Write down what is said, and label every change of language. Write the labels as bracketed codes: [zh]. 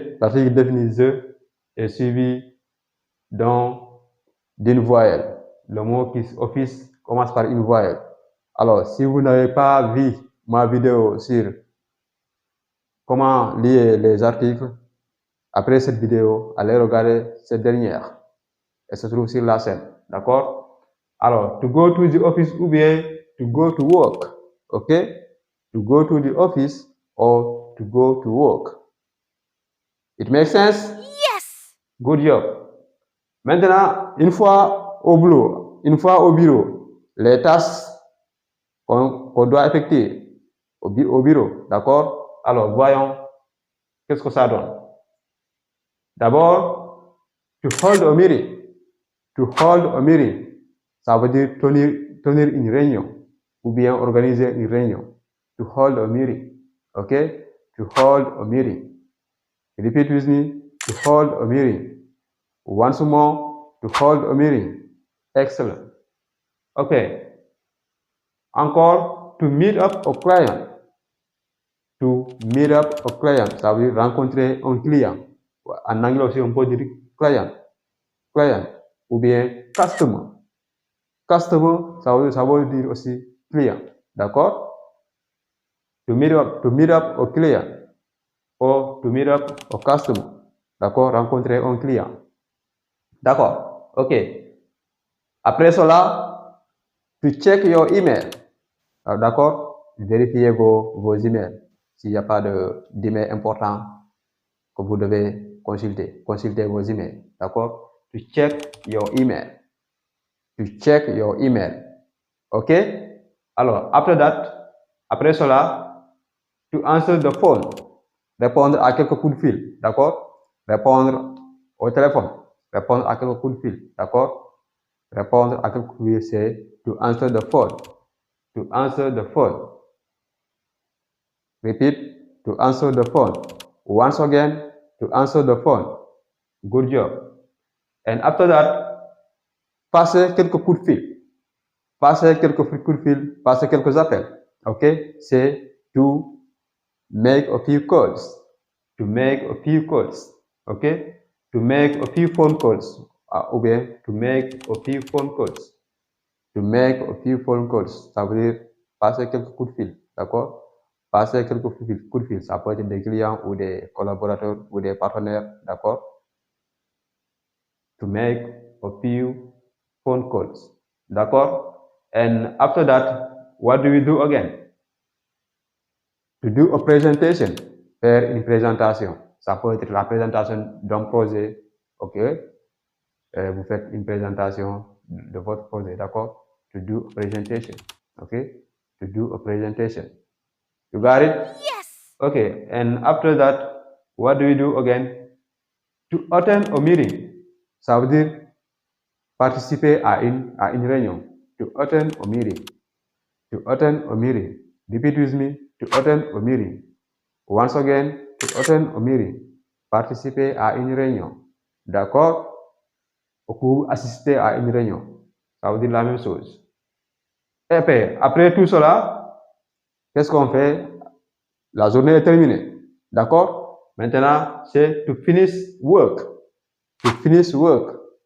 [fr] L'article défini the est suivi d'une voyelle. Le mot qui office commence par une voyelle. Alors, si vous n'avez pas vu ma vidéo sur comment lier les articles, après cette vidéo, allez regarder cette dernière. Elle se trouve sur la chaîne. D'accord? [en] Alors, to go to the office [fr] ou bien [en] to go to work. Ok? To go to the office or to go to work. It makes sense? Yes. Good job. [fr] Maintenant, une fois au bureau, les tâches qu'on doit effectuer au bureau, d'accord? Alors, voyons qu'est-ce que ça donne. D'abord, [en] to hold a meeting. To hold a meeting, [fr] ça veut dire tenir une réunion ou bien organiser une réunion. [en] To hold a meeting, ok? To hold a meeting. Repeat with me. To hold a meeting. Once more, to hold a meeting. Excellent. Okay. Encore, to meet up a client. To meet up a client, [fr] ça veut dire rencontrer un client. En anglais aussi, on peut dire client. Client. Ou bien customer. Customer, ça veut dire aussi client. [en] D'accord? To meet up a client. Or to meet up a customer. [fr] D'accord? Rencontrer un client. D'accord? Ok. Après cela, [en] to check your email. D'accord? [fr] Vérifiez vos emails. S'il n'y a pas d'email important que vous devez consulter. Consultez vos emails. D'accord? [en] To check your email. To check your email. Ok? [fr] Alors, après cela, [en] to answer the phone. [fr] Répondre à quelques coups de fil. D'accord? Répondre au téléphone. Répondre à quelques coups de fil. D'accord? Répondre à quelques coups de fil, c'est [en] to answer the phone. To answer the phone. Repeat, to answer the phone. Once again, to answer the phone. Good job. And after that, [fr] passer quelques coups de fil. Passer quelques coups de fil, passer quelques appels. [en] Ok? C'est to make a few calls. To make a few calls. Ok? To make a few phone calls. [fr] Ou bien, [en] to make a few phone calls. To make a few phone calls. [fr] Ça veut dire passer quelques coups de fil. D'accord? Passer quelques coups de fil. Ça peut être des clients ou des collaborateurs ou des partenaires. D'accord? [en] To make a few phone calls. D'accord? And after that, what do we do again? To do a presentation. [fr] Faire une présentation. Ça peut être la présentation d'un projet. Ok? Vous faites une présentation de votre projet. [en] D'accord? To do a presentation. Ok? To do a presentation. You got it? Yes. Okay. And after that, what do we do again? To attend a meeting. [fr] Ça veut dire participer à une réunion. [en] To attend a meeting. To attend a meeting. Repeat with me. To attend a meeting. Once again, to attend a meeting. [fr] Participer à une réunion. D'accord? Ou assister à une réunion. Ça veut dire la même chose. Et puis, après tout cela, qu'est-ce qu'on fait? La journée est terminée. D'accord? Maintenant, c'est [en] to finish work. To finish work.